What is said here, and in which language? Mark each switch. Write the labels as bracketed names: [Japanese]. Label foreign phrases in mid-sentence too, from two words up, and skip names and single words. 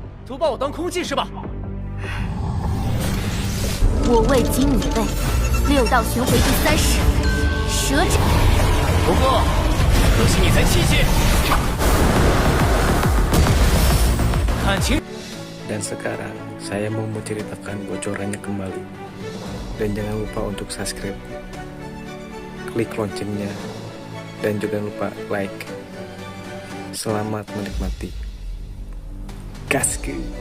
[Chinese] 都把我当空气是吧？我位即你位，六道巡回第30，蛇斩。不过，可惜你才70。看清。 [Indonesian] Dan sekarang, saya mau menceritakan bocorannya kembali. Dan jangan lupa untuk subscribe, klik loncengnya, dan juga lupa like. Selamat menikmati. Gaskeun.